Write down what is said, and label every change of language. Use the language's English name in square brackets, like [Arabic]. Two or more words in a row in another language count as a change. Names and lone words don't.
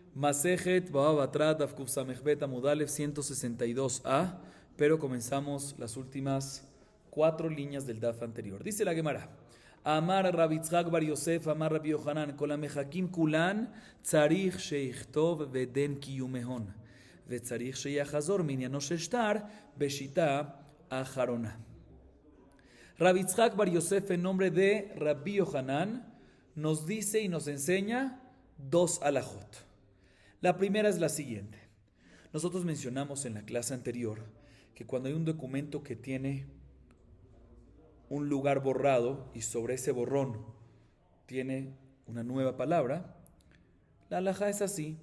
[Spanish] Masejet Baba Batrat Afkuf Samechbet Amudalev 162a, pero comenzamos las últimas 4 líneas del Daf anterior. Dice la Gemara: [Hebrew] אמר רבי יצחק בר יוסף אמר רבי יוחנן כל המחקים כולן צריך שיכתוב ודין קיומיהון וצריך שיחזור מנין השטר בשיטה אחרונה. [Spanish] Rabbi Yitzhak bar Yosef, en nombre de Rabbi Yohanan, nos dice y nos enseña 2 alajot. La primera es la siguiente. Nosotros mencionamos en la clase anterior que cuando hay un documento que tiene un lugar borrado y sobre ese borrón tiene una nueva palabra, la alajá es así.